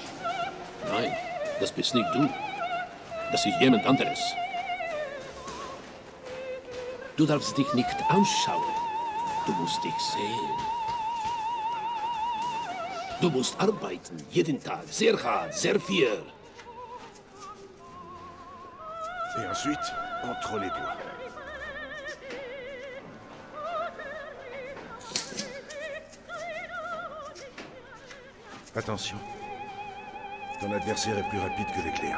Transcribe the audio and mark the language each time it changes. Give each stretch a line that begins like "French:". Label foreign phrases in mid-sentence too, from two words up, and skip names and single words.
German: Nein, das bist nicht du. Das ist jemand anderes. Du darfst dich nicht anschauen. Du musst dich sehen. Du musst arbeiten, jeden Tag, sehr hart, sehr viel.
French: Et ensuite, entre les doigts. Attention. Ton adversaire est plus rapide que l'éclair.